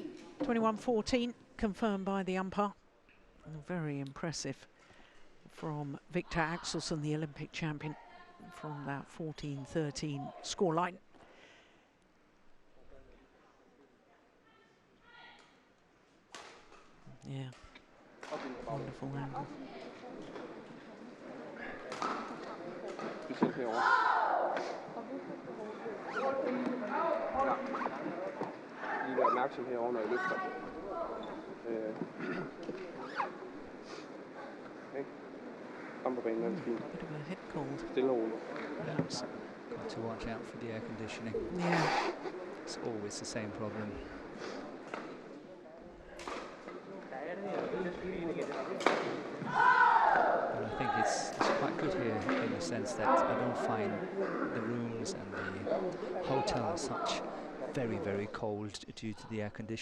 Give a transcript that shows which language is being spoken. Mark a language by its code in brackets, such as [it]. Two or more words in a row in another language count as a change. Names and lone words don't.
[en] 21-14, confirmed by the umpire. Very impressive from Viktor Axelsen, the Olympic champion, from that 14-13 scoreline. Yeah, wonderful angle. [da] Specielt herovre. Ja. Lige vær opmærksom herovre, når I løfter. Okay. Kom på banen, det er fint. [en] Bit of a head cold. [da] Stille og roligt. [en] Perhaps got to watch out for the air conditioning. Yeah. It's always the same problem. But I think it's quite good here in the sense that I don't find the rooms and the hotel as such very, very cold due to the air conditioning.